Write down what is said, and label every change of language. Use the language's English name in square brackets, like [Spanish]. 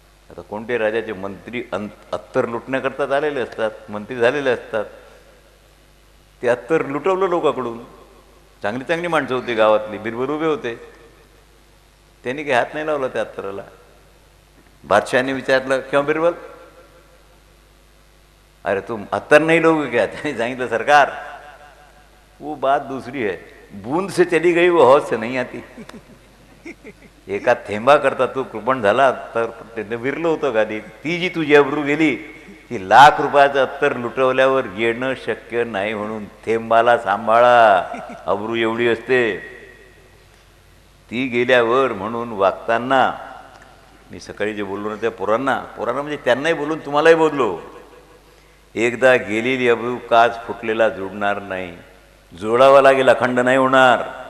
[Marathi] आता कोणते राजाचे मंत्री अत्तर लुटण्याकरता आलेले असतात, मंत्री झालेले असतात. ते अत्तर लुटवलं लोकांकडून. चांगली चांगली माणसं होती गावातली, बिरबल उभे होते. त्यांनी काही हात नाही लावला त्या अत्तराला. बादशहाने विचारलं, [Hindi] क्यों बिरबल, अरे तुम अत्तर नहीं लोगे क्या? [Marathi] त्यांनी सांगितलं, [Hindi] सरकार वो बात दूसरी है, बूंद से चली गई वो हौद से नहीं आती. [Marathi] एका थेंबा करता तू कृपण झाला तर त्यानं विरलं होतं गादीत. ती जी तुझी अब्रू गेली, ती ₹1,00,000 अत्तर लुटवल्यावर येणं शक्य नाही. म्हणून थेंबाला सांभाळा, अब्रू एवढी असते. ती गेल्यावर म्हणून वागताना मी सकाळी जे बोललो ना त्या पोरांना म्हणजे त्यांनाही बोलून तुम्हालाही बोललो, एकदा गेलेली अब्रू काच फुटलेला जोडणार नाही, जोडावा लागेल, अखंड नाही होणार.